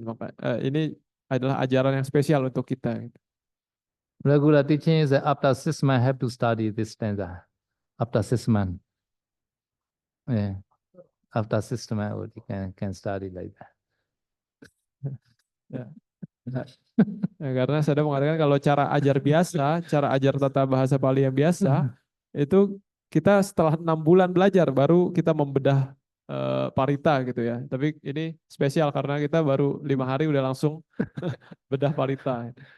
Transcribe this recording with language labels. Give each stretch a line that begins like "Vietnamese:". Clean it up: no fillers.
Indonesian: Maka ini adalah ajaran yang spesial untuk kita.
English: Regular teaching is after 6 months have to study this stanza. After 6 months, yeah. After 6 months you can study like that.
Indonesian: Ya. Ya, karena saya mengatakan kalau cara ajar tata bahasa Pali yang biasa itu kita setelah 6 bulan belajar baru kita membedah parita gitu ya. Tapi ini spesial karena kita baru 5 hari udah langsung bedah parita.